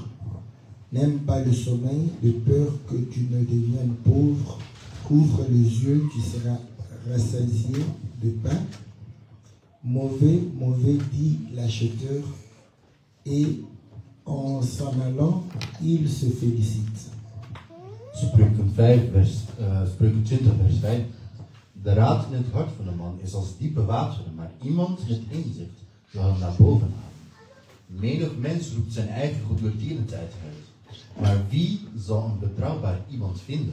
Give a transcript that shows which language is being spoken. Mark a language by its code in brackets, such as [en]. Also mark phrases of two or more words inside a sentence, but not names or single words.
[fr] N'aime pas le sommeil, de peur que tu ne deviennes pauvre. Ouvre les yeux, tu seras rassasié de pain. Mauvais, mauvais, dit l'acheteur, et en s'en allant, il se félicite. [nl] Spreuken 20 vers 5. De raad in het hart van een man is als diepe wateren, maar iemand met inzicht zal hem naar boven halen. Menig mens roept zijn eigen goedertierenheid uit, maar wie zal een betrouwbaar iemand vinden?